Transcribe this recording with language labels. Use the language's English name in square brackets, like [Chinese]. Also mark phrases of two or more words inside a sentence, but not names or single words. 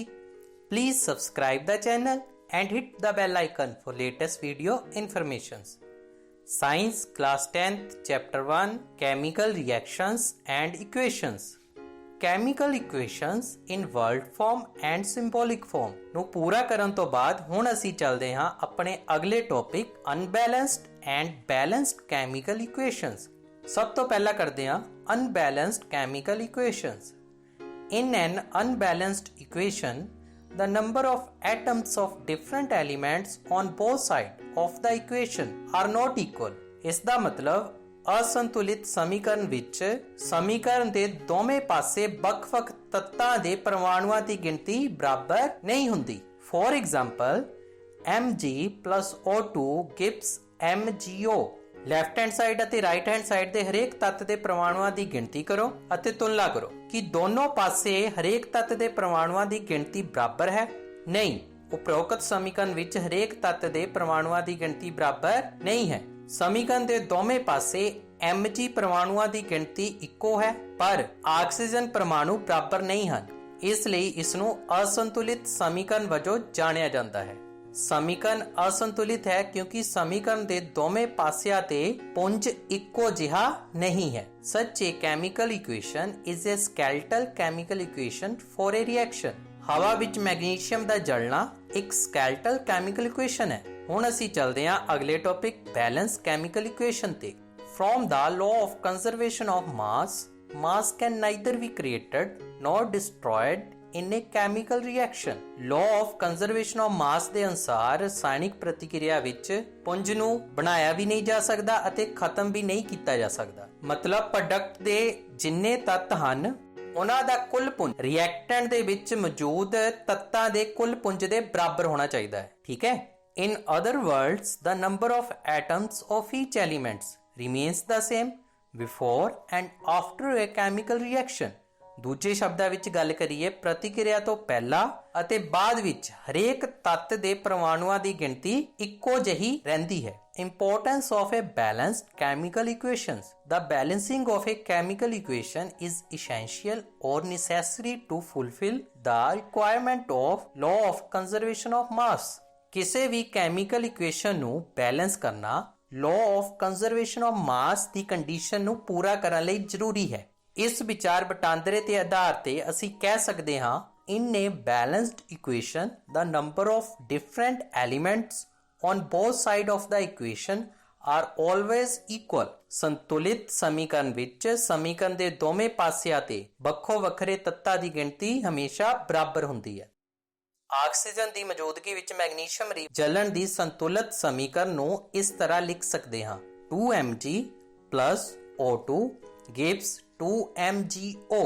[English] Please subscribe the channel and hit the bell icon for latest video informations. Science Class 10th Chapter 1 Chemical Reactions and Equations. Chemical equations in word form and symbolic form [Punjabi] ਨੂੰ ਪੂਰਾ ਕਰਨ ਤੋਂ ਬਾਅਦ ਹੁਣ ਅਸੀਂ ਚੱਲਦੇ ਹਾਂ ਆਪਣੇ ਅਗਲੇ ਟੌਪਿਕ [English] unbalanced and balanced chemical equations. [Punjabi] ਸਭ ਤੋਂ ਪਹਿਲਾਂ ਕਰਦੇ ਹਾਂ [English] unbalanced chemical equations. In an unbalanced equation, the number of atoms of different elements on both sides of the equation are not equal. [Punjabi] ਇਸ ਦਾ ਮਤਲਬ ਅਸੰਤੁਲਿਤ ਸਮੀਕਰਨ ਵਿੱਚ ਸਮੀਕਰਨ ਦੇ ਦੋਵੇਂ ਪਾਸੇ ਵੱਖ-ਵੱਖ ਤੱਤਾਂ ਦੇ ਪਰਮਾਣੂਆਂ ਦੀ ਗਿਣਤੀ ਬਰਾਬਰ ਨਹੀਂ ਹੁੰਦੀ. [English] For example, Mg plus O2 gives MgO. left hand side [Punjabi] ਅਤੇ [English] right hand side [Punjabi] ਦੇ ਹਰੇਕ ਤੱਤ ਦੇ ਪਰਮਾਣੂਆਂ ਦੀ ਗਿਣਤੀ ਕਰੋ ਅਤੇ ਤੁਲਨਾ ਕਰੋ ਕਿ ਦੋਨੋਂ ਪਾਸੇ ਹਰੇਕ ਤੱਤ ਦੇ ਪਰਮਾਣੂਆਂ ਦੀ ਗਿਣਤੀ ਬਰਾਬਰ ਹੈ. ਨਹੀਂ, ਉਪਰੋਕਤ ਸਮੀਕਰਨ ਵਿੱਚ ਹਰੇਕ ਤੱਤ ਦੇ ਪਰਮਾਣੂਆਂ ਦੀ ਗਿਣਤੀ ਬਰਾਬਰ ਨਹੀਂ ਹੈ. ਸਮੀਕਰਨ ਦੇ ਦੋਵੇਂ ਪਾਸੇ Mg ਪਰਮਾਣੂਆਂ ਦੀ ਗਿਣਤੀ ਇੱਕੋ ਹੈ ਪਰ ਆਕਸੀਜਨ ਪਰਮਾਣੂ ਬਰਾਬਰ ਨਹੀਂ ਹਨ. ਇਸ ਲਈ ਇਸ ਨੂੰ ਅਸੰਤੁਲਿਤ ਸਮੀਕਰਨ ਵਜੋਂ ਜਾਣਿਆ ਜਾਂਦਾ ਹੈ. ਸਮੀਕਰਨ ਅਸੰਤੁਲਿਤ ਹੈ ਕਿਉਂਕਿ ਸਮੀਕਰਨ ਦੇ ਦੋਵੇਂ ਪਾਸਿਆਂ ਤੇ ਪੁੰਜ ਇੱਕੋ ਜਿਹਾ ਨਹੀਂ ਹੈ. [English] Such a chemical equation is a skeletal chemical equation for a reaction. [Punjabi] ਹਵਾ ਵਿੱਚ ਮੈਗਨੀਸ਼ੀਅਮ ਦਾ ਜਲਣਾ ਇੱਕ [English] skeletal chemical equation [Punjabi] ਹੈ. ਹੁਣ ਅਸੀਂ ਚੱਲਦੇ ਹਾਂ ਅਗਲੇ ਟੌਪਿਕ [English] balance chemical equation [Punjabi] ਤੇ. [English] From the law of conservation of mass can neither be created nor destroyed in a chemical reaction. Law of conservation of mass [Punjabi] ਦੇ ਅਨੁਸਾਰ ਰਸਾਇਣਿਕ ਪ੍ਰਤੀਕਿਰਿਆ ਵਿੱਚ ਪੁੰਜ ਨੂੰ ਬਣਾਇਆ ਵੀ ਨਹੀਂ ਜਾ ਸਕਦਾ ਅਤੇ ਖਤਮ ਵੀ ਨਹੀਂ ਕੀਤਾ ਜਾ ਸਕਦਾ. ਮਤਲਬ ਪ੍ਰੋਡਕਟ ਦੇ ਜਿੰਨੇ ਤੱਤ ਹਨ ਉਹਨਾਂ ਦਾ ਕੁੱਲ ਪੁੰਜ ਰਿਐਕਟੈਂਟ ਦੇ ਵਿੱਚ ਮੌਜੂਦ ਤੱਤਾਂ ਦੇ ਕੁੱਲ ਪੁੰਜ ਦੇ ਬਰਾਬਰ ਹੋਣਾ ਚਾਹੀਦਾ ਹੈ. ਠੀਕ ਹੈ. [English] In other words, the number of atoms of each element remains the same before and after a chemical reaction. [Punjabi] ਦੂਜੇ ਸ਼ਬਦਾਂ ਵਿੱਚ ਗੱਲ ਕਰੀਏ ਪ੍ਰਤੀਕਿਰਿਆ ਤੋਂ ਪਹਿਲਾਂ ਅਤੇ ਬਾਅਦ ਵਿੱਚ ਹਰੇਕ ਤੱਤ ਦੇ ਪਰਮਾਣੂਆਂ ਦੀ ਗਿਣਤੀ ਇੱਕੋ ਜਿਹੀ ਰਹਿੰਦੀ ਹੈ. [English] Importance of a balanced chemical equations. The balancing of a chemical equation is essential or necessary to fulfill the requirement of law of conservation of mass. [Punjabi] ਕਿਸੇ ਵੀ [English] chemical equation [Punjabi] ਨੂੰ ਬੈਲੈਂਸ ਕਰਨਾ [English] law of conservation of mass [Punjabi] ਦੀ ਕੰਡੀਸ਼ਨ ਨੂੰ ਪੂਰਾ ਕਰਨ ਲਈ ਜ਼ਰੂਰੀ ਹੈ. ਇਸ ਵਿਚਾਰ ਵਟਾਂਦਰੇ ਦੇ ਆਧਾਰ ਤੇ ਅਸੀਂ ਕਹਿ ਸਕਦੇ ਹਾਂ [English] in a balanced equation the number of different elements on both sides of the equation are always equal. [Punjabi] ਸੰਤੁਲਿਤ ਸਮੀਕਰਨ ਵਿੱਚ ਸਮੀਕਰਨ ਦੇ ਦੋਵੇਂ ਪਾਸਿਆਂ ਤੇ ਵੱਖੋ ਵੱਖਰੇ ਤੱਤਾਂ ਦੀ ਗਿਣਤੀ ਹਮੇਸ਼ਾ ਬਰਾਬਰ ਹੁੰਦੀ ਹੈ. ਆਕਸੀਜਨ ਦੀ ਮੌਜੂਦਗੀ ਵਿੱਚ ਮੈਗਨੀਸ਼ੀਅਮ ਜਲਣ ਦੀ ਸੰਤੁਲਿਤ ਸਮੀਕਰਨ ਨੂੰ ਇਸ ਤਰ੍ਹਾਂ ਲਿਖ ਸਕਦੇ ਹਾਂ [English] 2Mg plus O2 gives 2MgO.